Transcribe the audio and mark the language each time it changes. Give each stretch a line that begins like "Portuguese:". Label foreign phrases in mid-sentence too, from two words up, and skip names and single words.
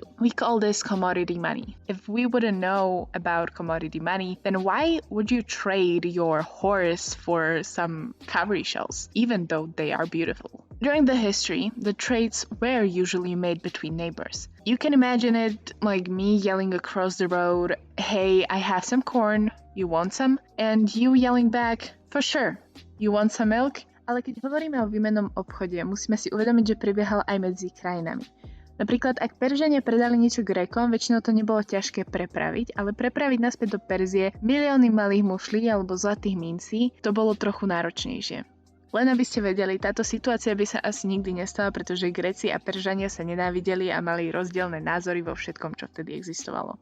English: We call this commodity money. If we wouldn't know about commodity money, then why would you trade your horse for some cowrie shells, even though they are beautiful? During the history, the trades were usually made between neighbors. You can imagine it like me yelling across the road, "Hey, I have some corn, you want some?" And you yelling back, "For sure, you want some milk?"
Slovak: Ale keď hovoríme o výmennom obchode, musíme si uvedomiť, že prebiehal aj medzi krajinami. Napríklad, ak Peržania predali niečo Grékom, väčšinou to nebolo ťažké prepraviť, ale prepraviť naspäť do Perzie milióny malých mušlí alebo zlatých mincí, to bolo trochu náročnejšie. Len aby ste vedeli, táto situácia by sa asi nikdy nestala, pretože Gréci a Peržania sa nenávideli a mali rozdielne názory vo všetkom, čo vtedy existovalo.